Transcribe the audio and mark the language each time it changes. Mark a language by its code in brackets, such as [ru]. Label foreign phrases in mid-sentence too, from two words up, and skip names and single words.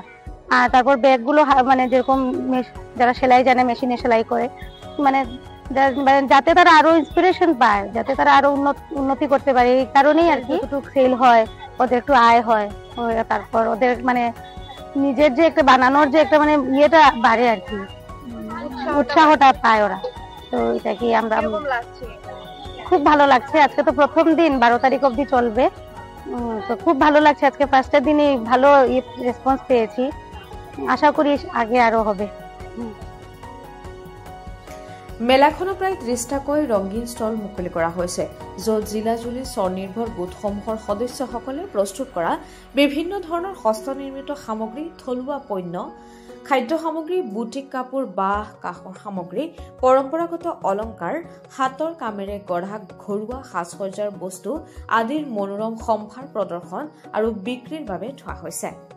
[bn] আর তারপর ব্যাগগুলো মানে যেরকম যারা সেলাই জানে মেশিনে সেলাই করে, মানে যাতে তারা আরো ইন্সপিরেশন পায়, যাতে তারা আরো উন্নতি করতে পারে, এই কারণেই আর কি একটু সেল হয়, ওদের একটু আয় হয়, তারপর ওদের মানে নিজের যে একটা বানানোর যে একটা মানে ইয়েটা বাড়ে আর কি, উৎসাহটা পায় ওরা। তো এটা কি আমরা খুব ভালো লাগছে। আজকে তো প্রথম দিন, 12 তারিখ অবধি চলবে, তো খুব ভালো লাগছে। আজকে ফার্স্টের দিনই ভালো রেসপন্স পেয়েছি, আশা করি আগে আরো হবে। [as] মেলাখনত প্ৰায় 30টাকৈ ৰঙীন ষ্টল মুকলি কৰা হৈছে, য'ত জিলাজুলি স্বনিৰ্ভৰ গোটসমূহৰ সদস্যসকলে প্ৰস্তুত কৰা বিভিন্ন ধৰণৰ হস্তনিৰ্মিত সামগ্ৰী, থলুৱা পণ্য, খাদ্য সামগ্ৰী, বুটিক কাপোৰ, বাঁহ, কাঠৰ সামগ্ৰী, পৰম্পৰাগত অলংকাৰ, হাতৰ কামেৰে গঢ়া ঘৰুৱা সাজ-সজ্জাৰ বস্তু আদিৰ মনোৰম সম্ভাৰ প্ৰদৰ্শন আৰু বিক্ৰীৰ বাবে থোৱা হৈছে।